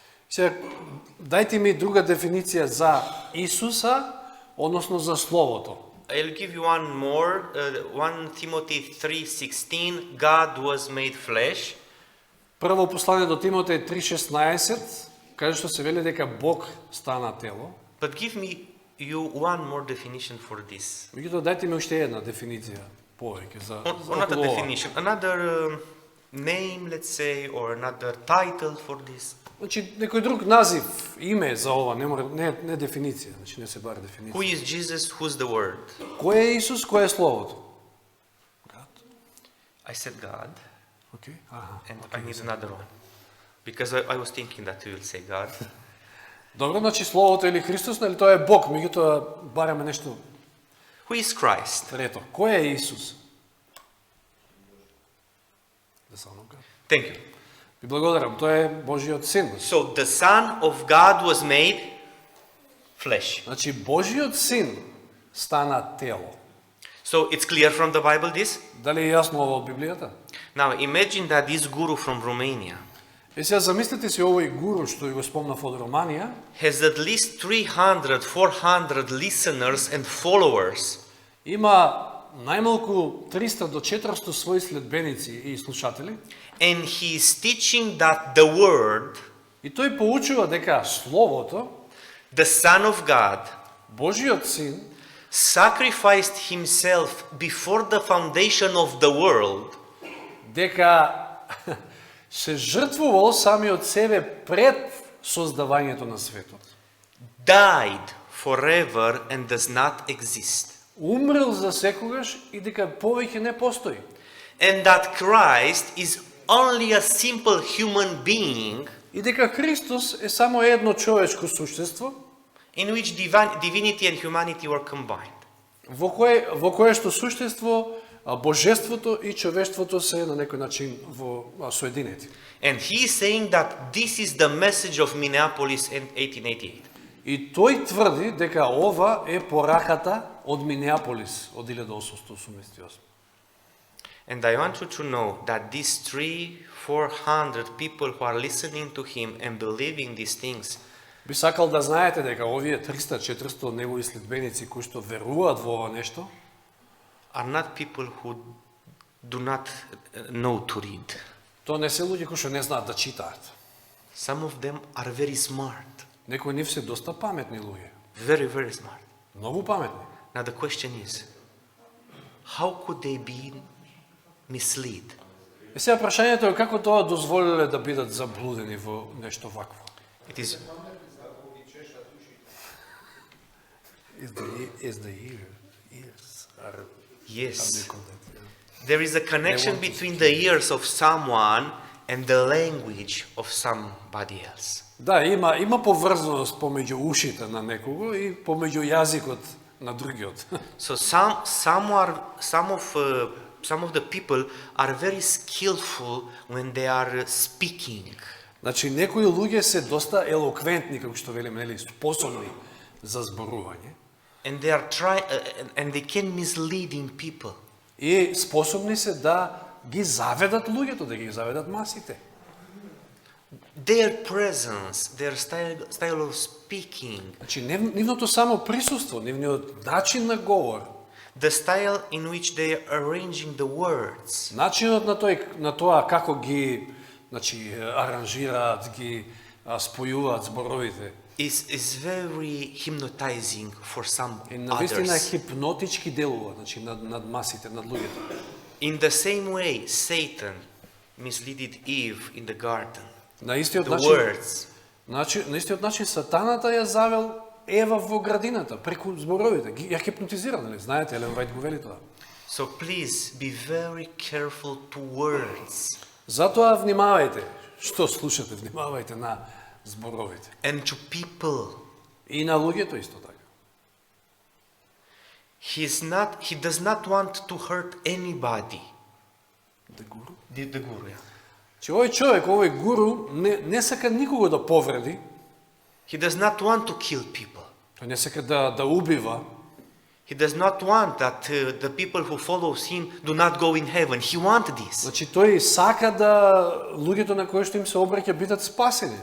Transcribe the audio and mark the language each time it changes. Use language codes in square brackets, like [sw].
[mk] Сега, дајте ми друга дефиниција за Исуса, односно за Словото. [en] I'll give you one more. 1 Timothy 3:16. God was made flesh. [mk] Прво послание до Тимотеј 3:16, каже што се вели дека Бог стана тело. [en] But give me you one more definition for this. [mk] Меѓутоа, дајте ми уште една дефиниција повеќе за [en] Another [mk] околу ова. [en] definition, another name, let's say, or another title for this. [mk] Значи, некој друг назив, име за ова, не дефиниција, значи не се бара дефиниција. [en] Who is Jesus? Who's the Word? [mk] Кој е Исус, кој е Словото? [en] I said God, [mk] Окей, аха. [en] and I need another one. Because I was thinking that you will say God. [mk] Добро, значи Словото или Христос, нели тоа е Бог, меѓутоа бараме нешто [en] Who is Christ? [mk] трето. Кој е Исус? [en] The Son of God. Thank you. [mk] Ви благодарам, тој е Божиот син. [en] So the Son of God was made flesh. [mk] Значи Божиот син стана тело. [en] So it's clear from the Bible this? [mk] Дали е јасно ова од Библијата? [en] Now imagine that this guru from Romania [mk] Е, сега замислете си овој гуру што ја го спомнав од Романија, [en] has at least 300, 400 listeners and followers. [mk] има најмалку 300 до 400 своји следбеници и слушатели, [en] And he is teaching that the Word, [mk] и тој поучува дека Словото, [en] the Son of God, [mk] Божиот син, [en] sacrificed himself before the foundation of the world [mk] дека се жртвувал самиот себе пред создавањето на светот. [en] died forever and does not exist. [mk] Умрел за секогаш и дека повеќе не постои. [en] And that Christ is only a simple human being [mk] И дека Христос е само едно човечко суштество, [en] in which divinity and humanity were combined. [mk] во кое што суштество божеството и човештвото се на некој начин во соединети. [en] And he is saying that this is the message of Minneapolis in 1888. [mk] И тој тврди дека ова е пораката од Минеаполис од 1888. [en] And I want you to know that these 300-400 people who are listening to him and believing these things [mk] Би сакал да знаете дека овие 300-400 негови следбеници кои што веруваат во ова нешто, [en] are not people who do not know to read. [mk] тоа не се луѓе кои што не знаат да читаат. [en] Some of them are very smart, [mk] Некои нив се доста паметни луѓе, [en] very, very smart. [mk] многу паметни. [en] Now the question is, how could they be misled? [mk] И сега прашањето е како тоа дозволиле да бидат заблудени во нешто вакво. [en] It is Is the ears are yes. There is a connection between the ears of someone and the language of somebody else. [mk] Да, има поврзаност помеѓу ушите на некого и помеѓу јазикот на другиот. [en] So some of the people are very skillful when they are speaking. [mk] Значи некои луѓе се доста елоквентни, како што велиме, нели, способни за зборување. [en] And they can misleading people. [mk] И способни се да ги заведат луѓето, да ги заведат масите. [en] Their presence, their style of speaking, [mk] Значи нивното само присуство, нивниот начин на говор, [en] the style in which they are arranging the words, [mk] начинот на тоа како ги, значи, аранжираат, ги спојуваат зборовите. [en] is very hypnotizing for some [mk] И навистина [en] others. [mk] хипнотички делува, значи над масите, над луѓето. [en] In the same way, Satan misleaded Eve in the garden. [mk] На истиот [en] The [mk] начин, [en] words. [mk] на истиот начин сатаната ја завел Ева во градината преку зборовите. Ја хипнотизира, нели? Знаете, Елен Вајт го вели тоа. [en] So please be very careful to words [mk] Затоа внимавајте, што слушате, внимавајте на зборовите. [en] and to people. [mk] И на луѓето исто така. [en] He does not want to hurt anybody. [mk] Да гуру. [en] The guru, yeah. [mk] Че овој човек, овој гуру, не сака никого да повреди, [en] He does not want to kill people. [mk] тој не сака да убива, [en] He does not want that the people who follows him do not go in heaven. He wants this. [mk] значи тој сака да луѓето на кои што им се обраќа бидат спасени.